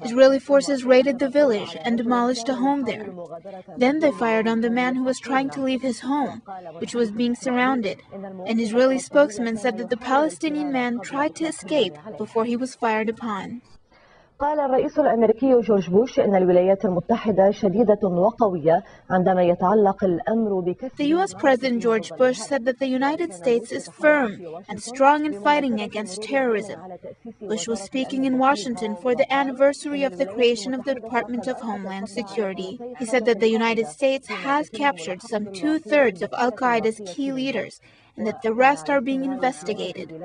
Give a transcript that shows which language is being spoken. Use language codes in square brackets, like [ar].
[en] Israeli forces raided the village and demolished a home there. Then they fired on the man who was trying to leave his home, which was being surrounded. An Israeli spokesman said that the Palestinian man tried to escape before he was fired upon. [ar] قال الرئيس الأمريكي جورج بوش إن الولايات المتحدة شديدة وقوية عندما يتعلق الأمر بكسر. [en] The U.S. President George Bush said that the United States is firm and strong in fighting against terrorism. Bush was speaking in Washington for the anniversary of the creation of the Department of Homeland Security. He said that the United States has captured some 2/3 of Al-Qaeda's key leaders and that the rest are being investigated.